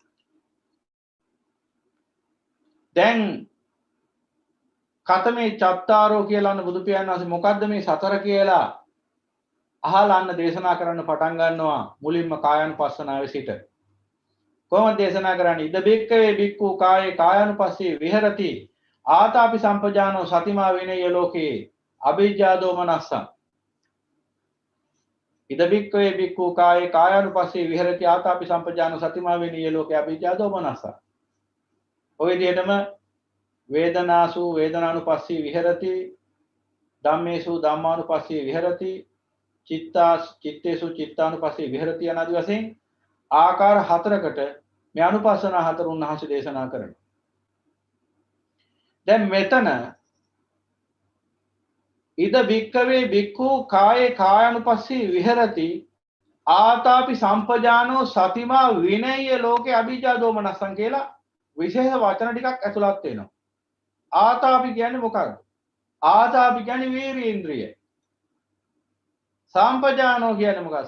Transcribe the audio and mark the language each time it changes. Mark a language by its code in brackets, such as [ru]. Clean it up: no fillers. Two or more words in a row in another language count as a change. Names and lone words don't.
[si] දැන් [pi] කතමේ චත්තාරෝ [si] කියලා අන්න බුදු පියාණන් වහන්සේ මොකද්ද මේ සතර කියලා අහලා අන්න දේශනා කරන්න පටන් ගන්නවා මුලින්ම කායානුපස්සනාවේ සිට. කොහොමද දේශනා කරන්නේ? [pi] ඉද බික්කවේ බික්කු කායේ කායානුපස්සී විහෙරති ආතාපි සම්පජානෝ සතිමා විනය ලෝකේ අභිජ්ජා දෝමනස්සං. ඉද බික්කවේ බික්කු කායේ කායානුපස්සී විහෙරති ආතාපි සම්පජානෝ සතිමා විනය ලෝකේ අභිජ්ජා දෝමනස්සං. [si] ඔය විදිහටම [pi] වේදනාසු වේදනානුපස්සී විහෙරති ධම්මේසු ධම්මානුපස්සී විහෙරති චිත්තේසු චිත්තානුපස්සී විහෙරති [si] යනාදී වශයෙන් ආකාර හතරකට මේ අනුපස්සනා හතර උන්වහන්සේ දේශනා කරනවා. දැන් මෙතන [pi] ඉද භික්කවේ භික්ඛු කායේ කායानुපස්සී විහෙරති ආතාපි සම්පජානෝ සතිමා විනය්‍ය ලෝකේ අභිජ්ජා දෝමනස්සං [si] කියලා විශේෂ වචන ටිකක් ඇතුළත් වෙනවා. ආතාපි කියන්නේ මොකක්ද? ආතාපි කියන්නේ වීර්යේන්ද්‍රිය. සම්පජානෝ කියන්නේ මොකක්ද?